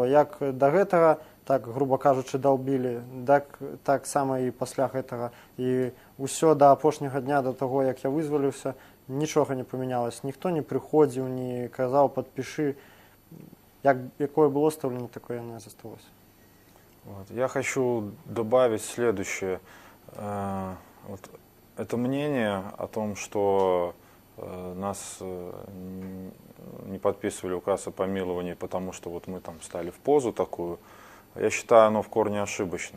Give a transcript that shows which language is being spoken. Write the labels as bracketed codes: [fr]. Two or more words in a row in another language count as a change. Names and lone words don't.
[be] Як да гэтага, так, груба кажучы, даўбілі, так сама і пасля гэтага. І ўсё да апошняга дня, да таго, як я вызваліўся, нічога не памянялася. Ніхто не прыходзіў, не казаў, падпішы. Якое было стаўленне, такое яно і засталося. Вот. [ru] Я хочу добавить следующее. Вот это мнение о том, что нас не подписывали указ о помиловании, потому что вот мы там стали в позу такую, я считаю, оно в корне ошибочно.